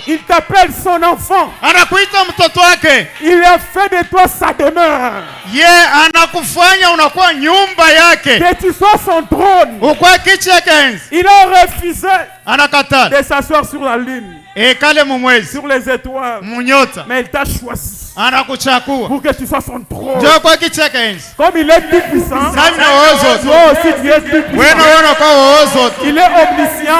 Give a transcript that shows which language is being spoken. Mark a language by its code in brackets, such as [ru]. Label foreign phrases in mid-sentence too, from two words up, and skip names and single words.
[fr] Il t'appelle son enfant. [sw] Anakuita mtoto wake. [fr] Il a fait de toi sa demeure. [sw] Yeye anakufanya unakuwa nyumba yake. [fr] Que tu sois son trône. [sw] Ukwa kichi yake enzi. [fr] Il a refusé [sw] Anakataa. [fr] de s'asseoir sur la lune. sur les étoiles. Mais il t'a choisi pour que tu sois son trône. Comme il est tout puissant, toi aussi tu es tout puissant. Il est omniscient.